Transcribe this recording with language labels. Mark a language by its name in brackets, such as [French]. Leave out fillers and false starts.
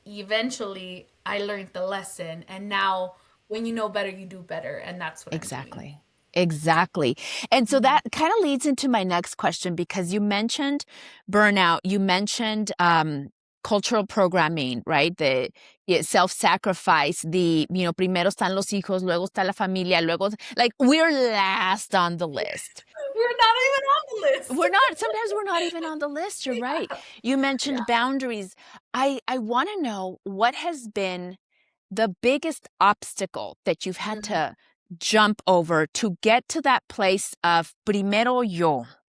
[English] Eventually, I learned the lesson. And now, when you know better, you do better. And that's what I'm doing. Exactly. Exactly. And so that kind of leads into my next question because you mentioned burnout, you mentioned cultural programming, right? The self-sacrifice, [Spanish] primero están los hijos, luego está la familia, luego, [English] like, we're last on the list. We're not even on the list. Sometimes we're not even on the list. You're right. Yeah. You Yeah. mentioned boundaries. I want to know what has been the biggest obstacle that you've had Mhm. to jump over to get to that place of [Spanish] primero yo.